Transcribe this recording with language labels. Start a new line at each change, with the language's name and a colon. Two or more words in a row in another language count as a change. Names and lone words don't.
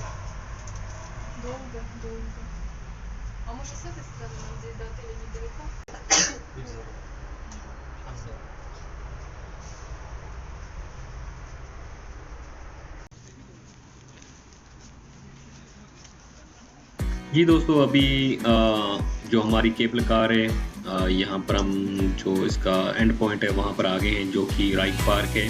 Russian: Долго. А может с этой стороны нам здесь до отеля недалеко?
Hindi: जी दोस्तों, अभी जो हमारी
English: cable car
Hindi: है यहाँ पर हम जो इसका
English: end point
Hindi: है वहाँ पर आ गए हैं, जो कि राइक पार्क है।